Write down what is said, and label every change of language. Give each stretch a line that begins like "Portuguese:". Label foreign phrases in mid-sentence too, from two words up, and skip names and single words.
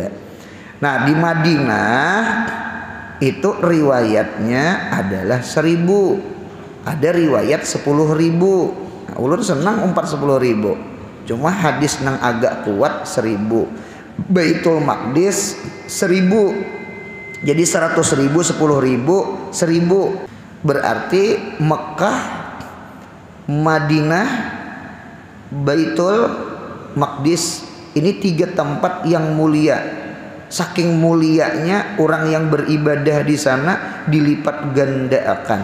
Indonesian: Nah, di Madinah itu riwayatnya adalah 1.000, ada riwayat 10.000.
Banjar: Nah, ulun senang 10.000, cuma hadis nang agak kuat 1.000.
Indonesian: Baitul Maqdis 1.000, jadi 100.000, 10.000, 1.000. Berarti Mekah, Madinah, Baitul Maqdis ini 3 tempat yang mulia. Saking mulianya orang yang beribadah di sana dilipat gandakan.